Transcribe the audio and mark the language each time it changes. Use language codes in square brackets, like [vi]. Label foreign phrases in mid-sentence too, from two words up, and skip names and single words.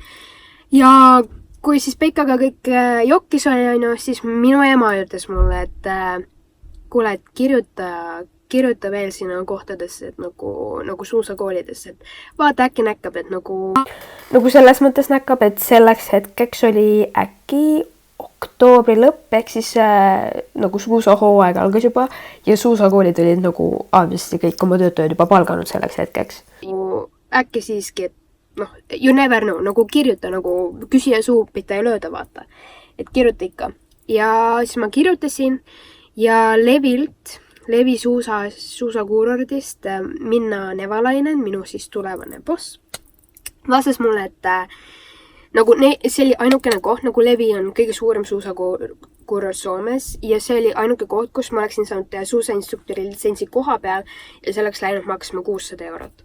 [et] Ja kui siis Peikaga kõik jokkis oli, on ju, siis minu ema ütles mulle, et kuule, et kirjuta veel sinna kohtadesse, et nagu suusakoolidesse, et vaata äkki näkkab, et nagu selles mõttes näkkab, et selleks hetkeks oli äkki oktoobri lõpp, ehk siis nagu suusahooaeg algas juba ja suusakoolid olid nagu obviously kõik oma töötajad juba palganud selleks hetkeks. Äkki siiski, et noh, [en] you never know, [et] nagu kirjuta, nagu küsija suu pita ei lööda, vaata. Et kirjuta ikka. Ja siis ma kirjutasin ja Levi suusakuurordist Minna Nevalainen, minu siis tulevane boss, vastas mulle, et nagu see oli ainukene koht, nagu Levi on kõige suurem suusakuuror Soomes ja see oli ainuke koht, kus ma oleksin saanud teha suusainstruktori litsentsi koha peal ja see oleks läinud maksma 600 €.